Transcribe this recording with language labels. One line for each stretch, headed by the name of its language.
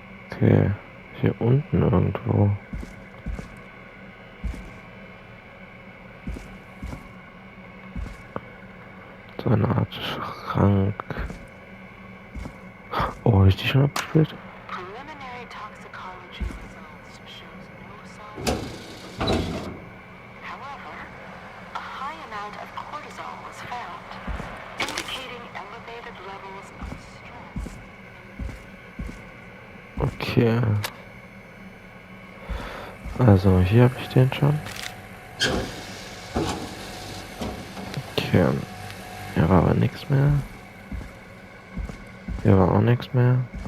German: Okay. Hier unten irgendwo. So eine Art Schrank. Oh, ist die schon abgespielt?
English: Preliminary toxicology results shows no signs of possession. However, a high amount of cortisol was found, indicating elevated levels of stress. Okay.
German: Also, hier habe ich den schon. Okay. Hier war aber nichts mehr. Hier war auch nichts mehr.